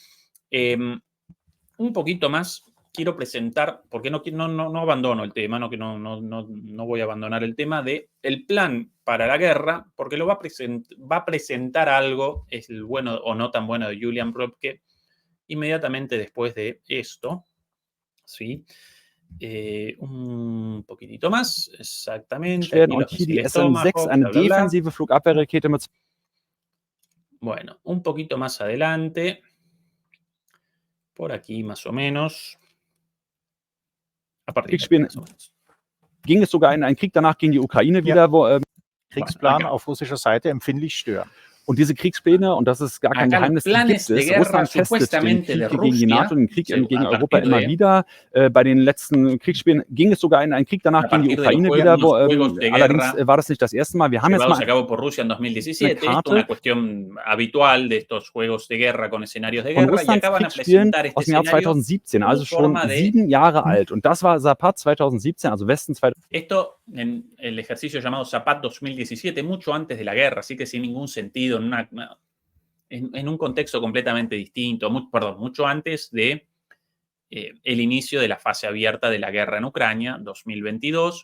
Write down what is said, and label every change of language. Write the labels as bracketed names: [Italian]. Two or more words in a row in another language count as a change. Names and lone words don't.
[Spanish] Un poquito más quiero presentar, porque no abandono el tema, no voy a abandonar el tema de el plan para la guerra, porque lo va a presentar algo, es el bueno o no tan bueno de Julian Brodke, inmediatamente después de esto, ¿sí? Un poquitito más, exactamente. [German] Werden und hier die SM-6, eine defensive Flugabwehrrakete mit. [Spanish] Bueno, un poquito más adelante, por aquí más o menos. A partir de aquí, más o menos. [German] Ging es sogar in einen Krieg danach gegen die Ukraine wieder, wo Kriegsplan auf russischer Seite empfindlich stören. Und diese Kriegspläne, und das ist gar kein Geheimnis, die gibt es. Russland testet den Krieg gegen die NATO, den Krieg gegen Europa immer wieder. Bei den letzten Kriegsspielen ging es sogar in einen Krieg danach gegen die Ukraine wieder, wo allerdings war das nicht das erste Mal. Wir haben jetzt mal [Spanish] a cabo por Rusia en 2017, esto es una cuestión habitual de estos juegos de guerra con escenarios de guerra, y acaban a presentar este [German] aus dem Jahr 2017, also schon 7 Jahre alt. Und das war Zapad 2017, also Westen 2017. [Spanish] Esto en el ejercicio llamado Zapad 2017, mucho antes de la guerra, así que sin ningún sentido, en un contexto completamente distinto, mucho antes de el inicio de la fase abierta de la guerra en Ucrania, 2022.